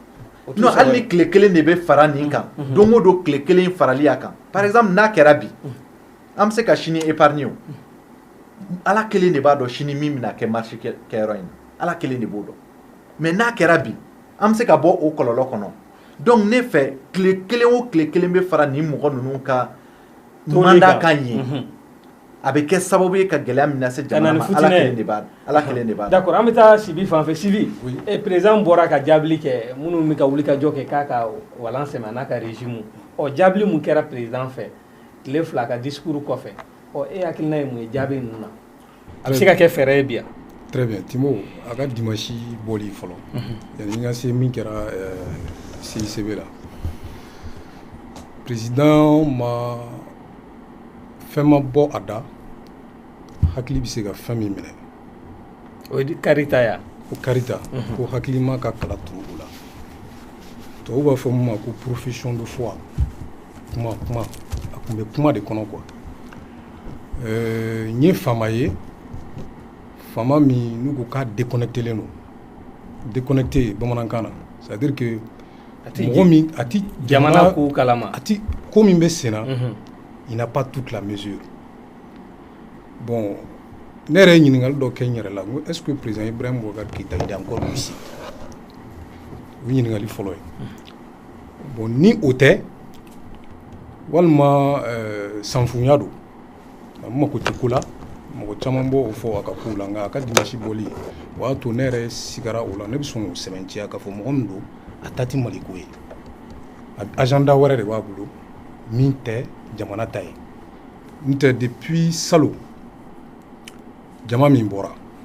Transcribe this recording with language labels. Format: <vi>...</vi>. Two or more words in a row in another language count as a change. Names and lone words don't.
<bm>non hali ni tile kelen de bɛ fara nin kan don o don tile kelen farali a kan</bm> <fr>par exemple</fr> <bm>n'a kɛra bi an bɛ se ka sini épargne o ala kelen de b'a dɔn sini min bɛna kɛ marché kɛyɔrɔ in na ala kelen de b'o dɔn mais n'a kɛra bi an bɛ se ka bɔ o kɔlɔlɔ kɔnɔ donc ne fɛ tile kelen o tile kelen bɛ fara nin mɔgɔ ninnu ka mandat kan ye a bɛ kɛ sababu ye ka gɛlɛya min lase jamana ma ala kelen de b'a dɔn d'accord an bɛ taa Sibi fan fɛ Sibi président bɔra ka jaabili kɛ minnu bɛ ka wuli ka jɔ kɛ k'a ka walan sɛmɛ a n'a ka régime ɔ jaabili mun kɛra président fɛ tile 2 ka discours kɔfɛ ɔ e hakilina ye mun ye jaabi ninnu na a bɛ se ka kɛ fɛɛrɛ ye bi yan.</bm> <fr>Très bien</fr> <bm>Timo a ka dimanche bɔli fɔlɔ yanni n ka se min kɛra CICB la président ma fɛn ma bɔ a da hakili bɛ se ka fɛn min minɛ o ye karita ya ko karita ko hakili ma ka kala turu o la tubabu b'a fɔ min ma ko</bm> <fr>profession de foi</fr> <bm>kuma a tun bɛ kuma de kɔnɔ quoi n ye faama ye faama min n'u ko k'a déconnectelen don déconnecté bamanankan na</bm> <fr>c'est à dire que</fr> <bm>mɔgɔ min a ti jamana ko kalama a ti ko min bɛ sen na</bm> <fr>il n'a pas toute la mesure</fr> <bm>bon ne yɛrɛ ye ɲininkali dɔ kɛ n yɛrɛ la ko</bm> <fr>est-ce que</fr> <bm>président Ibrahim Boubacar Keïta</bm> <fr>il est encore lucide</fr> <bm>o ye ɲininkali fɔlɔ ye bon ni o tɛ walima sanfunya don a mako tɛ ko la mɔgɔ caman b'o fɔ a ka kow la nka a ka dimanche bɔli o y'a to ne yɛrɛ sigara o la ne bɛ sɔn k'o sɛbɛntiya k'a fɔ mɔgɔ min don a ta tɛ maliko ye agenda wɛrɛ de b'a bolo min tɛ jamana ta ye n tɛ depuis salon jama min bɔra</bm>